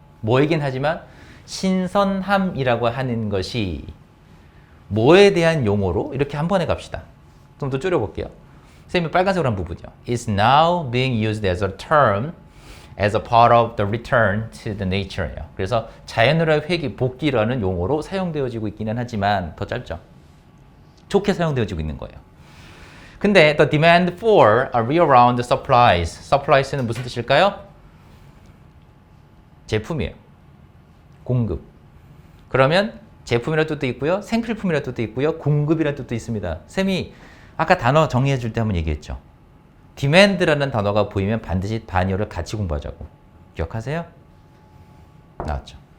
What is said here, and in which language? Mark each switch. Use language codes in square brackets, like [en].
[ko] 뭐이긴 하지만 신선함이라고 하는 것이 뭐에 대한 용어로 이렇게 한 번에 갑시다. 좀 더 줄여볼게요. 쌤이 빨간색으로 한 부분이요. [en] It's now being used as a term as a part of the return to the nature예요. [ko] 그래서 자연으로의 회귀, 복귀라는 용어로 사용되어지고 있기는 하지만 더 짧죠. 좋게 사용되어지고 있는 거예요. 근데 [en] the demand for a year-round supplies. [ko] supplies는 무슨 뜻일까요? 제품이에요. 공급. 그러면 제품이라는 뜻도 있고요. 생필품이라는 뜻도 있고요. 공급이라는 뜻도 있습니다. 쌤이 아까 단어 정리해 줄 때 한번 얘기했죠. demand라는 단어가 보이면 반드시 단어를 같이 공부하자고. 기억하세요? 나왔죠.